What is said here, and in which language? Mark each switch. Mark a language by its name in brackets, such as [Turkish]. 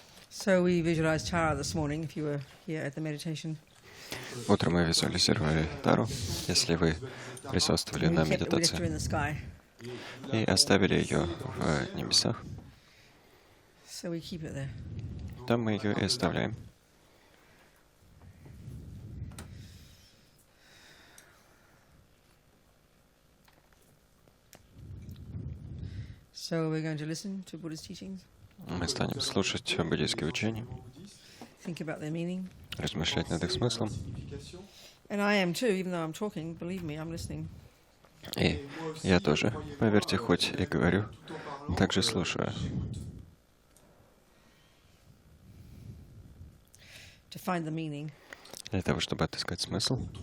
[English] So we visualized Tara this morning, if you were here at the meditation. [Russian] Утром мы визуализировали Тару, если вы присутствовали на [English] We left her in [Russian] медитации, [English] the sky. [Russian] и оставили ее в небесах. [English] So we keep it there. [Russian] Там мы ее и оставляем. [English] So we're going to listen to Buddha's teachings, [Russian] Мы станем слушать буддийские учения, [English] think about their meaning. [Russian] размышлять над их смыслом. [English] And I am too, even though I'm talking, believe me, I'm listening. [Russian] И я тоже, поверьте, хоть и говорю, также слушаю. [English] To find the meaning, [Russian] Для того, чтобы отыскать смысл,